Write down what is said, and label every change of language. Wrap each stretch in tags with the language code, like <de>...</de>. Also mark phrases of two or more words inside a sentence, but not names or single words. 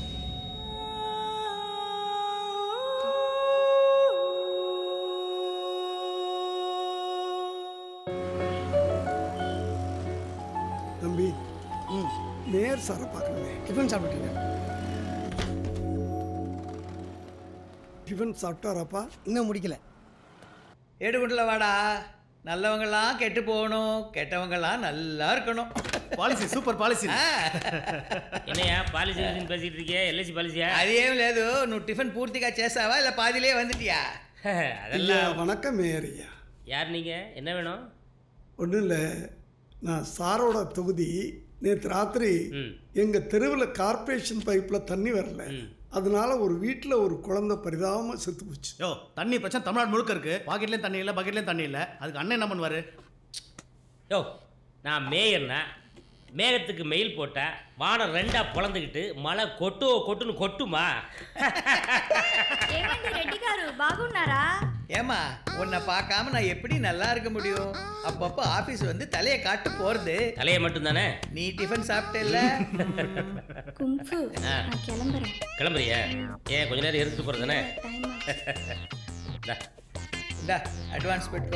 <ta>தம்பி நேர் சாரை பார்க்கணுமே. டிஃபன் சாப்பிட்டீங்க? டிஃபன் சாப்பிட்டாராப்பா? இன்னும் முடிக்கல. ஏடுகுண்டில் வாடா. நல்லவங்களாம் கெட்டு போகணும், கெட்டவங்களாம் நல்லா இருக்கணும்.</ta> <te>పాలసీ సూపర్ పాలసీ.</te> <ta>என்னையா பாலிசி பேசிட்டு இருக்கியா? எல்ஐசி பாலிசியா?</ta> <te>అదేం లేదు. నువ్వు టిఫిన్ పూర్తిగా చేసావా</te> <ta>இல்லை பாதியிலே வந்துட்டியா? அதெல்லாம் வணக்கம் மேயரையா. யார் நீங்க? என்ன வேணும்? ஒன்றும் இல்லை, நான் சாரோட தொகுதி. நேற்று ராத்திரி எங்கள் தெருவில் கார்பரேஷன் பைப்பில் தண்ணி வரல. அதனால ஒரு வீட்டில் ஒரு குழந்தை பரிதாபமாக செத்து போச்சு. யோ தண்ணி பிரச்சனை தமிழ்நாடு முழுக்க இருக்கு. பாக்கெட்லேயும் தண்ணி இல்லை, பக்கெட்லேயும் தண்ணி இல்லை. அதுக்கு அண்ணன் என்ன பண்ணுவார்? யோ நான் மேயர்னா மேகத்துக்கு மெயில் போட்டா வானம் ரெண்டா பொழந்துக்கிட்டு மழை கொட்டுன்னு கொட்டுமா?</ta> <te>ఏమండి రెడ్డి గారు బాగున్నారా?</te> <ta>ஏமா உன்னை பார்க்காம நான் எப்படி நல்லா இருக்க முடியும்? அப்பப்போ ஆஃபீஸ் வந்து தலையை காட்டு போகிறது. தலையை மட்டும் தானே? நீ டிஃபன் சாப்பிட்டேல்ல? குங்ஃபு நான் கிளம்புறேன். கிளம்புறியா? ஏன் கொஞ்ச நேரம் எடுத்துட்டு போகிறது தானே? இந்தா அட்வான்ஸ் பெட்டுக்கோ.</ta>